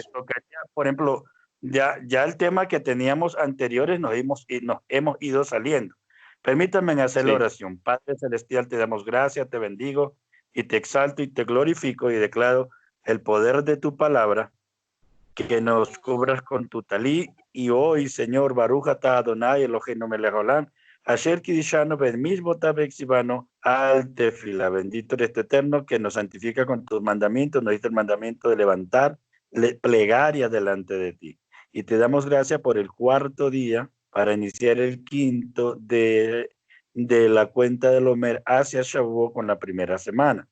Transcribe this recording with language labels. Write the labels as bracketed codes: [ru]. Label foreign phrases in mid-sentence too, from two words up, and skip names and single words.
[es] pues tocaría, por ejemplo, ya el tema que teníamos anteriores nos hemos ido saliendo. Permítanme hacer la Sí, oración. Padre Celestial, te damos gracias, te bendigo y te exalto y te glorifico y declaro el poder de tu palabra que nos cubras con tu talí y hoy, Señor, [he] ברוך אתה אדוני אלוהינו מלך העולם אשר קידשנו במצוותיו וציוונו על תפילה. [es] Bendito eres tu eterno que nos santifica con tus mandamientos, nos diste el mandamiento de levantar plegaria delante de ti. Y te damos gracias por el cuarto día para iniciar el quinto de la cuenta del Omer hacia Shavuot con la primera semana.